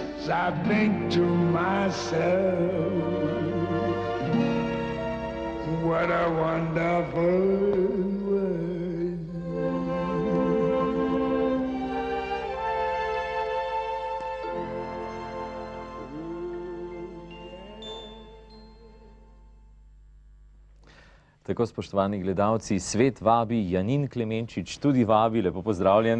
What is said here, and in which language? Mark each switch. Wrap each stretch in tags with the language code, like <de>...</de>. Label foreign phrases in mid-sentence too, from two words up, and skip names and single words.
<en>I think to myself, what a wonderful world.</en> <sl>Tako, spoštovani gledalci, svet vabi, Janin Klemenčič tudi vabi, lepo pozdravljen.</sl>